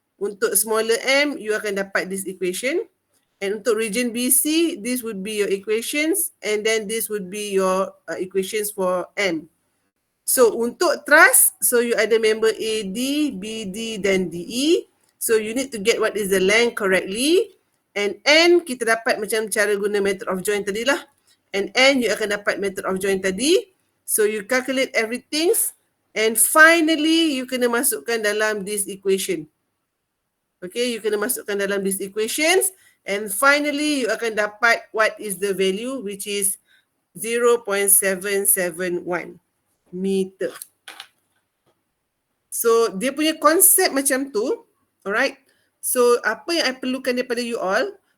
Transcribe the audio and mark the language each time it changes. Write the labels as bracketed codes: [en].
[ms] Untuk smaller M, you akan dapat [en] this equation. And untuk region BC, this would be your equations. And then this would be your equations for M. [ms] So untuk truss, so you ada member AD, BD dan DE. [en] So you need to get what is the length correctly. And N [ms] kita dapat macam cara guna [en] method of join [ms] tadi lah. [en] And N you [ms] akan dapat [en] method of join tadi. So you calculate everything. And finally you [ms] kena masukkan dalam [en] this equation. Okay, you [ms] kena masukkan dalam [en] this equations. And finally you [ms] akan dapat [en] what is the value which is 0.771 meter. [ms] So dia punya konsep macam tu. Alright. So apa yang I perlukan daripada you all.